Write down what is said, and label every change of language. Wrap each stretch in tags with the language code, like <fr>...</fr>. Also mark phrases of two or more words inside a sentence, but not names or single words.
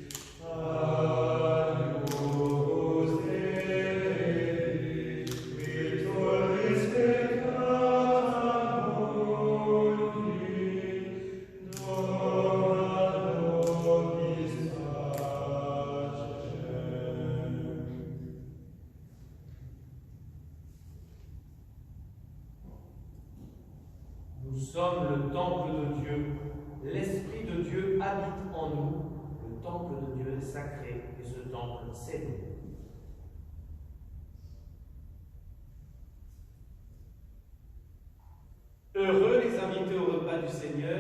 <la>Agnus Dei, qui tollis peccata mundi, dona nobis pacem.</la> <fr>Nous sommes le temple de Dieu. L'Esprit de Dieu habite en nous. Le temple de Dieu est sacré et ce temple, c'est nous. Heureux les invités au repas du Seigneur.</fr>